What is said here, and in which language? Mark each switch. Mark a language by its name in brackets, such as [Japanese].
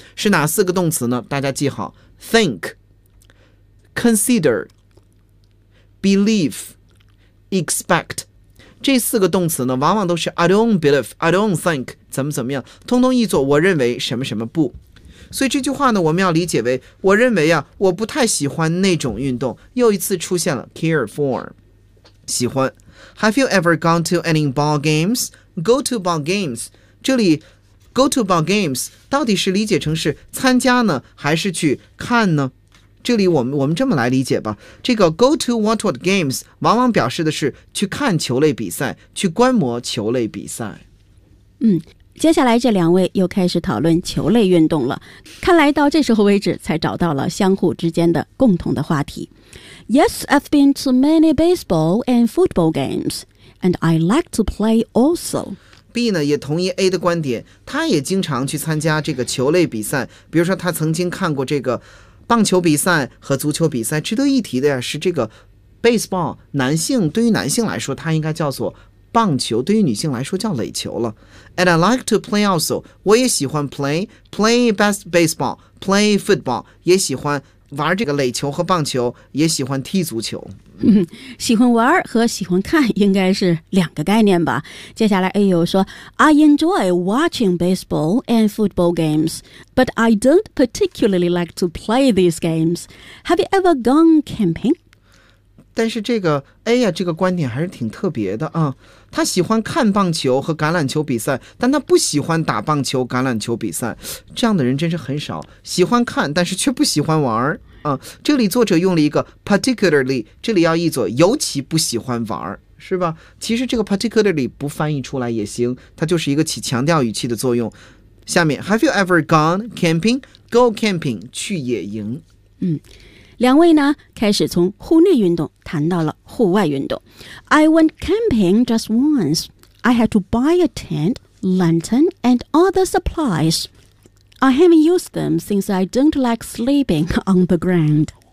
[Chinese] 是哪四个动词呢？大家记好， think， consider， believe， expect。这四个动词呢往往都是 [English] I don't believe， I don't think， [Chinese] 怎么怎么样，通通译作我认为什么什么不。所以这句话呢我们要理解为我认为啊我不太喜欢那种运动，又一次出现了 care for 喜欢。 [English] Have you ever gone to any ball games? Go to ball games， [Chinese] 这里 go to ball games 到底是理解成是参加呢还是去看呢？这里我们这么来理解吧，这个 [English] go to watch what games [Chinese] 往往表示的是去看球类比赛，去观摩球类比赛。嗯，接下来这两位又开始讨论球类运动了，看来到这时候为止才找到了相互之间的共同的话题。 [English] Yes, I've been to many baseball and football games, and I like to play also. [Chinese] B 呢也同意 A 的观点，他也经常去参加这个球类比赛，比如说他曾经看过这个棒球比赛和足球比赛。值得一提的呀是这个 baseball， 男性对于男性来说他应该叫做棒球，对于女性来说叫垒球了。 [English] And I like to play also， [Chinese] 我也喜欢 [English] play best baseball， play football， [Chinese] 也喜欢玩这个垒球和棒球，也喜欢踢足球。喜欢玩和喜欢看应该是两个概念吧。接下来 A 又说， [English] I enjoy watching baseball and football games， but I don't particularly like to play these games. Have you ever gone camping？ [Chinese] 但是这个 A 呀，这个观点还是挺特别的啊。他喜欢看棒球和橄榄球比赛，但他不喜欢打棒球、橄榄球比赛。这样的人真是很少，喜欢看，但是却不喜欢玩啊。这里作者用了一个 particularly， 这里要译作尤其不喜欢玩，是吧？其实这个 particularly 不翻译出来也行，它就是一个起强调语气的作用。下面 [English] ，Have you ever gone camping？ Go camping， [Chinese] 去野营。两位呢开始从户内运动谈到了户外运动。 [English] I went camping just once. I had to buy a tent, lantern, and other supplies. I haven't used them since I don't like sleeping on the ground.